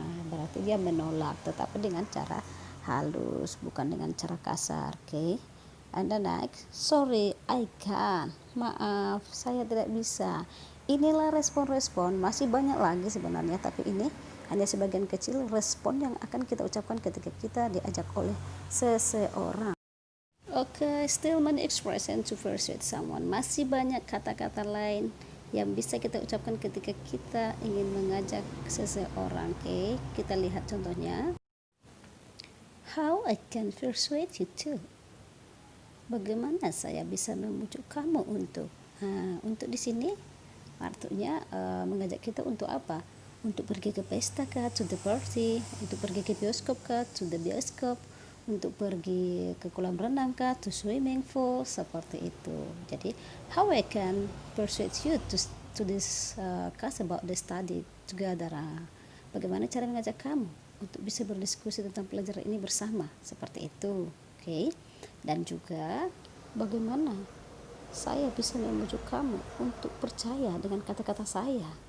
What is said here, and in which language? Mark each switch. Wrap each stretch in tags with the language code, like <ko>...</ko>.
<id>Berarti dia menolak, tetapi dengan cara halus, bukan dengan cara kasar. Oke.</id> <en>And the next, sorry, I can't,</en> <id>maaf, saya tidak bisa. Inilah respon-respon, masih banyak lagi sebenarnya, tapi ini hanya sebagian kecil respon yang akan kita ucapkan ketika kita diajak oleh seseorang.</id> <en>Oke, still many expression to persuade someone.</en> <id>Masih banyak kata-kata lain yang bisa kita ucapkan ketika kita ingin mengajak seseorang. Oke, kita lihat contohnya.</id> <en>How I can persuade you to?</en> <id>Bagaimana saya bisa membujuk kamu untuk? Untuk di sini artinya mengajak kita untuk apa? Untuk pergi ke pesta kah,</id> <en>to the party,</en> <id>untuk pergi ke bioskop kah,</id> <en>to the bioskop,</en> <id>untuk pergi ke kolam renang kah,</id> <en>to swimming pool,</en> <id>seperti itu.</id> <en>Jadi, how I can persuade you to discuss about the study together.</en> <id>Bagaimana cara mengajak kamu untuk bisa berdiskusi tentang pelajaran ini bersama, seperti itu. Oke. Dan juga bagaimana saya bisa membujuk kamu untuk percaya dengan kata-kata saya.</id>